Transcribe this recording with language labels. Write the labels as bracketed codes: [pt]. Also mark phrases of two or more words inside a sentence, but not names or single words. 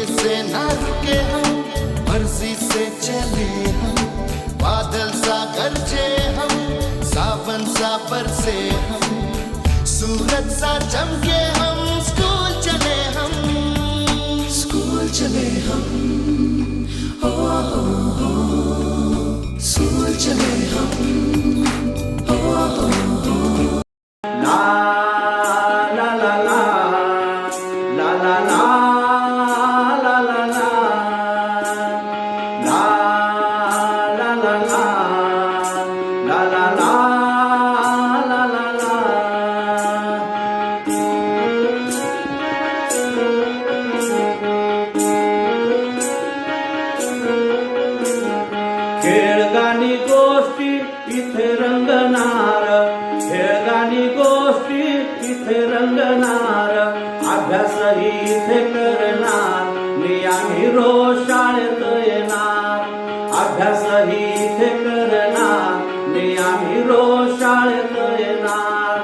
[hi] से ना रुके हम, मर्जी से चले हम, बादल सा गरजे हम, सावन सा बरसे हम, सूरज सा चमके हम, स्कूल चले हम, स्कूल चले हम, हो स्कूल चले हम, हो ला ला ला ला ला ला ला ला ला ला ला ला ला ला ला ला खेळगाणी [mr] गोष्टी इथे रंगणार, खेळगाणी गोष्टी इथे रंगणार, अभ्यासही इथे करणार, आम्ही रोज शाळेत येणार, अभ्यासही इथे करणार, आम्ही रोज शाळेत येणार.